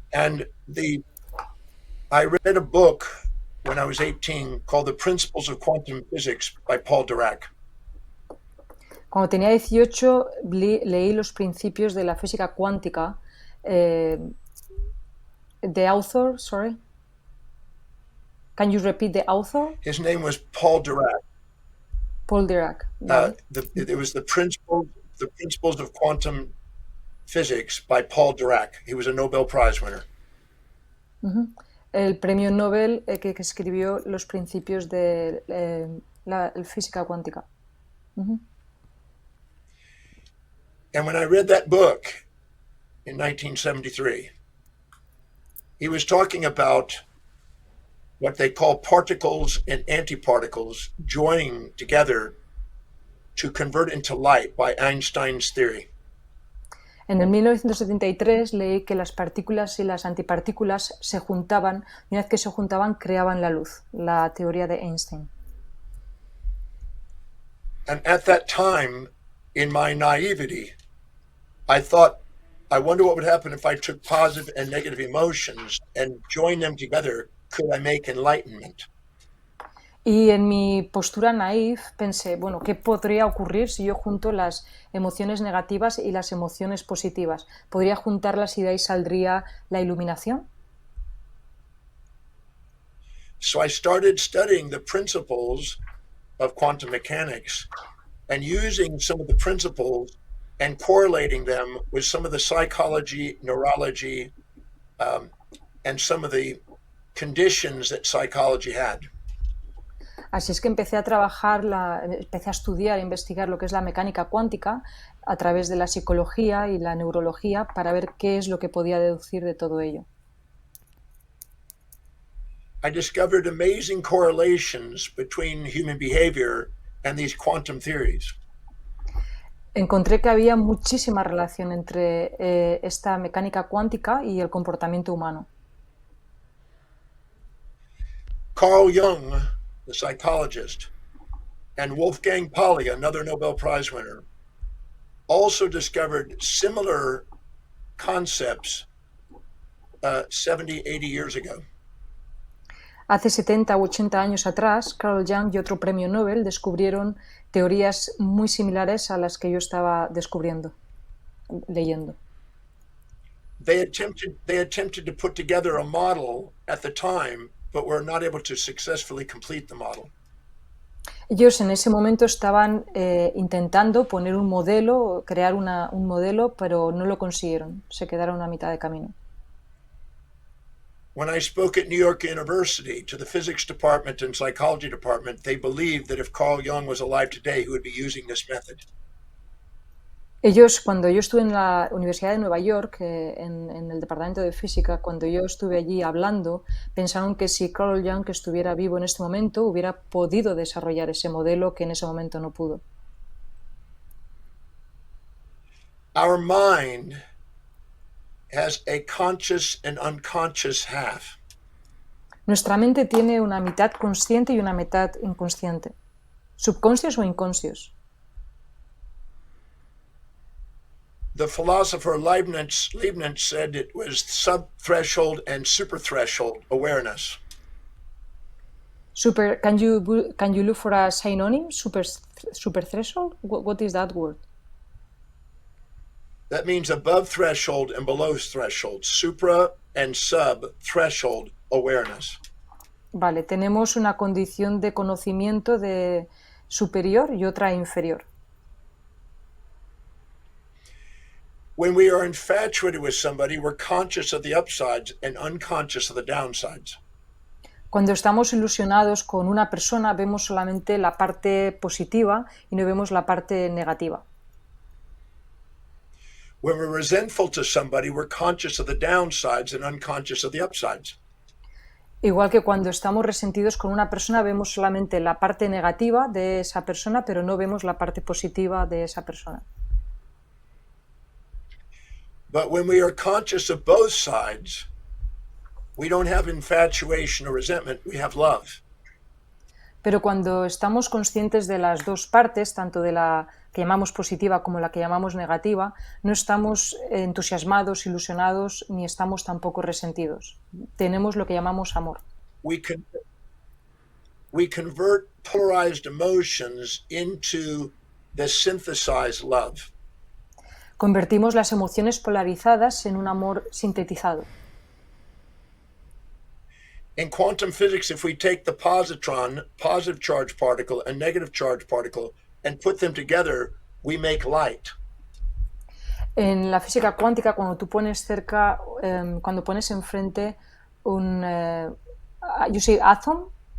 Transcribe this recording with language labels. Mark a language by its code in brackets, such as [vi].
[en] And I read a book when I was 18 called The Principles of Quantum Physics by Paul Dirac. [es] Cuando tenía 18 leí los principios de la física cuántica. [en] The author, sorry. Can you repeat the author? His name was Paul Dirac. Paul Dirac. It was the Principles of Quantum Physics by Paul Dirac. He was a Nobel Prize winner. [es] El premio Nobel que escribió los principios de la física cuántica. [en] And when I read that book in 1973, he was talking about what they call particles and antiparticles joining together to convert into light by Einstein's theory. [es] En el 1973 leí que las partículas y las antipartículas se juntaban y una vez que se juntaban creaban la luz, la teoría de Einstein. [en] And at that time, in my naivety, I thought, I wonder what would happen if I took positive and negative emotions and joined them together. Could I make enlightenment? [es] Y en mi postura naif pensé, bueno, ¿qué podría ocurrir si yo junto las emociones negativas y las emociones positivas? ¿Podría juntarlas y de ahí saldría la iluminación? [en] So I started studying the principles of quantum mechanics and using some of the principles and correlating them with some of the psychology, neurology, and some of the conditions that psychology had. [es] Así es que empecé a trabajar, empecé a estudiar, a investigar lo que es la mecánica cuántica a través de la psicología y la neurología para ver qué es lo que podía deducir de todo ello. [en] I discovered amazing correlations between human behavior and these quantum theories. [es] Encontré que había muchísima relación entre esta mecánica cuántica y el comportamiento humano. [en] Carl Jung, the psychologist, and Wolfgang Pauli, another Nobel Prize winner, also discovered similar concepts 70, 80 years ago. [es] Hace 70 u 80 años atrás, Carl Jung y otro premio Nobel descubrieron teorías muy similares a las que yo estaba leyendo. [en] They attempted to put together a model at the time, but were not able to successfully complete the model. [es] Ellos en ese momento estaban intentando poner un modelo, crear un modelo, pero no lo consiguieron. Se quedaron a mitad de camino. [en] When I spoke at New York University to the physics department and psychology department, they believed that if Carl Jung was alive today, he would be using this method. [es] Ellos, cuando yo estuve en la Universidad de Nueva York, en el departamento de física, cuando yo estuve allí hablando, pensaron que si Carl Jung estuviera vivo en este momento, hubiera podido desarrollar ese modelo que en ese momento no pudo. [en] Our mind has a conscious and unconscious half. [es] Nuestra mente tiene una mitad consciente y una mitad inconsciente. ¿Subconscios o inconscios? [en] The philosopher Leibniz said it was sub-threshold and super-threshold awareness. Can you look for a synonym? Super threshold? What is that word? That means above threshold and below threshold, supra and sub-threshold awareness. [es] Vale, tenemos una condición de conocimiento de superior y otra inferior. [en] When we are infatuated with somebody, we're conscious of the upsides and unconscious of the downsides. [es] Cuando estamos ilusionados con una persona, vemos solamente la parte positiva y no vemos la parte negativa. [en] When we're resentful to somebody, we're conscious of the downsides and unconscious of the upsides. [es] Igual que cuando estamos resentidos con una persona, vemos solamente la parte negativa de esa persona, pero no vemos la parte positiva de esa persona. [en] But when we are conscious of both sides, we don't have infatuation or resentment, we have love. [es] Pero cuando estamos conscientes de las dos partes, tanto de la que llamamos positiva como la que llamamos negativa, no estamos entusiasmados, ilusionados, ni estamos tampoco resentidos. Tenemos lo que llamamos amor. [en] We convert polarized emotions into the synthesized love. [es] Convertimos las emociones polarizadas en un amor sintetizado. [en] In quantum physics, if we take the positron, positive charge particle, and negative charge particle, and put them together, we make light. [es] En la física cuántica, cuando tú pones cerca, cuando pones enfrente un, [en] you say atom?